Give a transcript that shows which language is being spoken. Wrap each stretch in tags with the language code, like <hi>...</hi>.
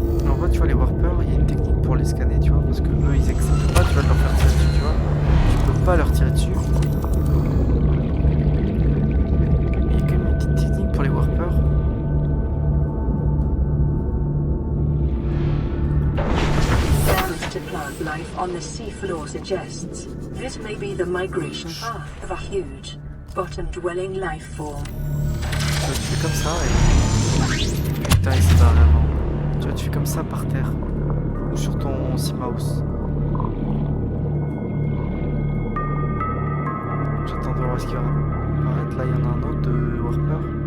<fr>En vrai, tu vois, les Warpers, il y a une technique pour les scanner, tu vois, parce que eux, ils acceptent pas, tu vois, de leur faire tirer dessus, tu vois. Tu peux pas leur tirer dessus. Il y a quand même une petite technique pour les Warpers.</fr> <en>Damage to plant life on the seafloor suggests this may be the migration path of a huge, bottom-dwelling life form.</en> <fr>Tu vois, tu fais comme ça et... Putain, il s'est barré avant. Tu vois, tu fais comme ça par terre. Ou sur ton Seamouse. J'attends de voir ce qu'il va apparaître. Là, il y en a un autre de Warper.</fr>